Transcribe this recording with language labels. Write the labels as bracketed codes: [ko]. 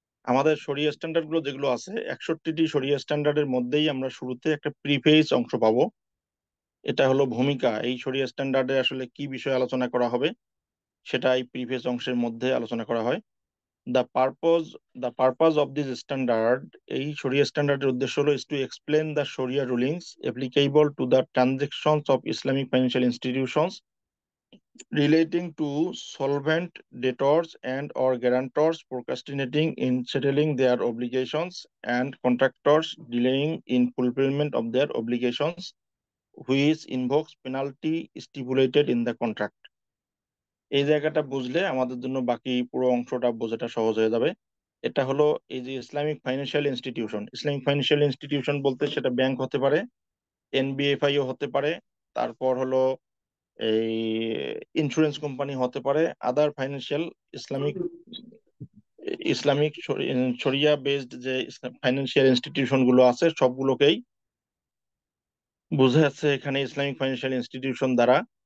[bn] আমাদের শরিয়া স্ট্যান্ডার্ড গুলো যেগুলো আছে, 61টি শরিয়া স্ট্যান্ডার্ডের মধ্যেই আমরা শুরুতে একটা প্রিফেস অংশ পাবো। এটা হলো ভূমিকা, এই শরিয়া স্ট্যান্ডার্ডে আসলে কি বিষয়ে আলোচনা করা হবে সেটা এই প্রিফেস অংশের মধ্যে আলোচনা করা হয়। [en] the purpose the purpose of this standard, [bn] এই শরিয়া স্ট্যান্ডার্ডের উদ্দেশ্য হলো [en] Is to explain the শরিয়া rulings applicable to the transactions of Islamic financial institutions relating to solvent debtors and or guarantors procrastinating in settling their obligations and contractors delaying in fulfillment of their obligations which invokes penalty stipulated in the contract। [bn] এই জায়গাটা বুঝলে আমাদের জন্য বাকি পুরো অংশটা বোঝাটা সহজ হয়ে যাবে। এটা হলো এই যে Islamic financial institution, Islamic financial institution বলতে সেটা ব্যাংক হতে পারে, এনবিএফআইও হতে পারে, তারপর হলো এই ইন্স্যুরেন্স কোম্পানি হতে পারে, আদার ফাইন্যান্সিয়াল ইসলামিক ইসলামিক শরিয়া বেসড যে ফাইন্যান্সিয়াল ইনস্টিটিউশন গুলো আছে সবগুলোকেই বোঝা যাচ্ছে এখানে ইসলামিক ফাইন্যান্সিয়াল ইনস্টিটিউশন দ্বারা।